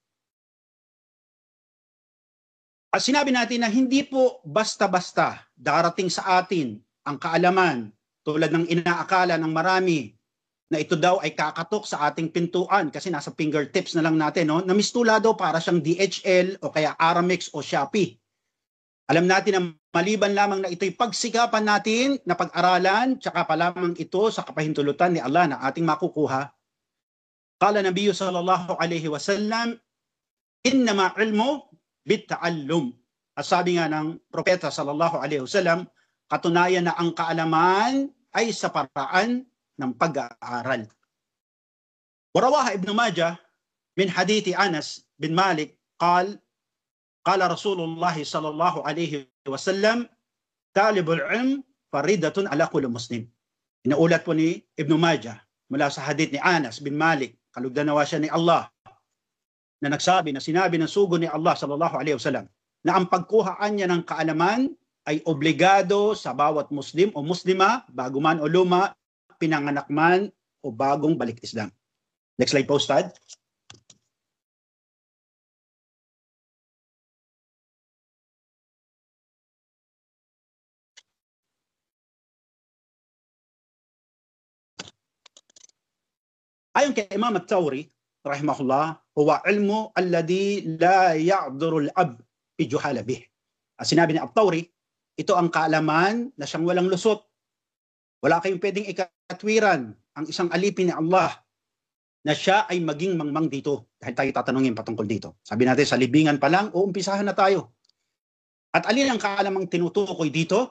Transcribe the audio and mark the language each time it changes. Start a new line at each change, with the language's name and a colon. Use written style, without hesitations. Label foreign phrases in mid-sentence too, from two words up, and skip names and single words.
Filipino: At sinabi natin na hindi po basta-basta darating sa atin ang kaalaman tulad ng inaakala ng marami na ito daw ay kakatok sa ating pintuan kasi nasa fingertips na lang natin, no? Na mistula daw para siyang DHL o kaya Aramex o Shopee. Alam natin na maliban lamang na ito'y pagsikapan natin na pag-aralan, tsaka pa lamang ito sa kapahintulutan ni Allah na ating makukuha.
Arabic: قال النبي صلى الله عليه وسلم إنما العلم بالتعلم.
Filipino: At sabi nga ng propeta
Arabic: صلى الله عليه وسلم,
Filipino: katunayan na ang kaalaman ay sa paraan ng pag-aaral.
Arabic: ورواه ابن ماجه من حديث أنس بن مالك قال رسول الله صلى الله عليه وسلم طلب العلم فريضة على كل مسلم.
Filipino: Inaulat po ni Ibn Majah mula sa hadith ni Anas bin Malik, kalugdan-nawa siya ni Allah, na nagsabi, na sinabi ng sugo ni Allah
Arabic: صلى الله عليه وسلم,
Filipino: na ang pagkuhaan niya ng kaalaman ay obligado sa bawat Muslim o Muslima, bago man o luma, pinanganak man o bagong balik Islam.
English: Next slide
Filipino: po, Ustad. Ayon kay Imam At-Tawri, rahimahullah,
Arabic: هو العلم الذي لا يعذر العبد بجهله.
Filipino: Sinabi ni At-Tawri, ito ang kaalaman na siyang walang lusot. Wala kayong pwedeng ikatwiran ang isang alipin ni Allah na siya ay maging mangmang dito. Dahil tayo tatanungin patungkol dito. Sabi natin, sa libingan pa lang, uumpisahan na tayo. At alin ang kaalamang tinutukoy dito?